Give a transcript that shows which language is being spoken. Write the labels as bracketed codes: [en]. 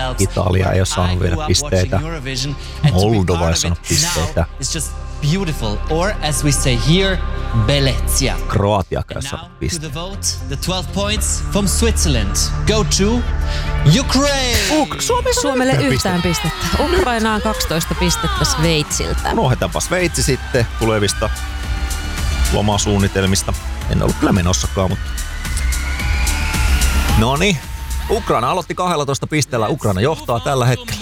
[fi] Italia ei ole saanut vielä pisteitä. Moldova ei saanut pisteitä. [en] Beautiful, or as we say here, Bellezza. Kroatia kanssa piste. The vote, the 12 points from Switzerland. Go to Ukraine. [fi] Suomelle yhtään pistettä. Ukrainaan 12 pistettä Sveitsiltä. Unohdetaanpa Sveitsi sitten tulevista lomasuunnitelmista. En ollut kyllä menossakaan, mutta no niin. Ukraina aloitti 12 pisteellä. Ukraina johtaa tällä hetkellä.